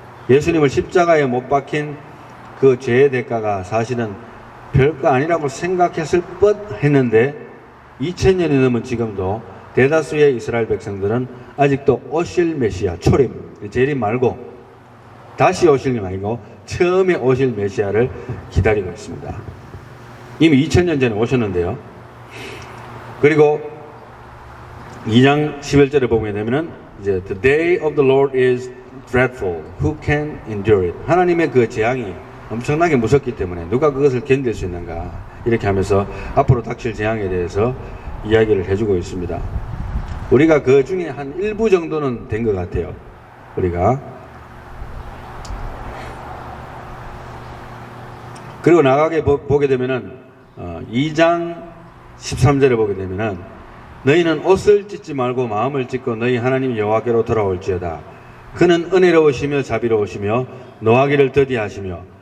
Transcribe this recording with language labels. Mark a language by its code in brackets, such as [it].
[ko] 예수님을 십자가에 못 박힌 그 죄의 대가가 사실은 별거 아니라고 생각했을 뻔 했는데 2000년이 넘은 지금도 대다수의 이스라엘 백성들은 아직도 오실 메시아, 초림, 재림 말고 다시 오실 게 아니고 처음에 오실 메시아를 기다리고 있습니다. 이미 2000년 전에 오셨는데요. 그리고 2장 11절에 보게 되면은 이제 [en] The day of the Lord is dreadful. Who can endure it? [ko] 하나님의 그 재앙이 엄청나게 무섭기 때문에 누가 그것을 견딜 수 있는가 이렇게 하면서 앞으로 닥칠 재앙에 대해서 이야기를 해주고 있습니다. 우리가 그 중에 한 일부 정도는 된 것 같아요. 우리가 그리고 나가게 보게 되면은 2장 13절에 보게 되면은 너희는 옷을 찢지 말고 마음을 찢고 너희 하나님 여호와께로 돌아올지어다. 그는 은혜로우시며 자비로우시며 노하기를 더디하시며